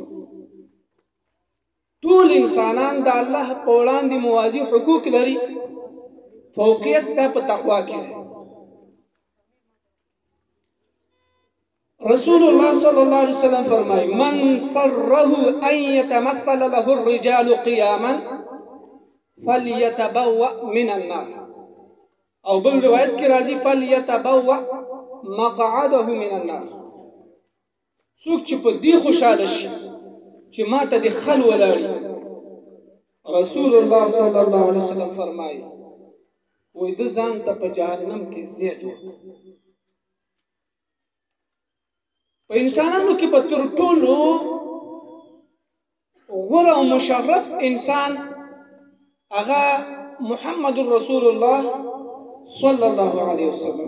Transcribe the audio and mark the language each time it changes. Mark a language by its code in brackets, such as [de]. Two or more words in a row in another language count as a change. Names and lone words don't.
[ps] ټول انسانان د الله په وړاندې موازي حقوق لري، فوقیت دا په تقوا کې دی. [ar] رسول الله صلی الله علیه وسلم [ps] فرمایي [ar] من سره ان يتمثل له الرجال قياما فليتبوأ من النار، [ps] او بل روایت کې راځي [ar] فليتبوأ مقعده من النار. [ps] څوک چې په دې خوشاله شي چې ما ته د خل ولاړي، [ar] رسول الله صلی الله علیه وسلم [ps] فرمایي وای د ځان ته په جهنم کې ځای جوړ. په انسانانو کې په تر ټولو غوره او مشرف انسان هغه محمد [ar] رسول الله صلی الله علیه وسلم.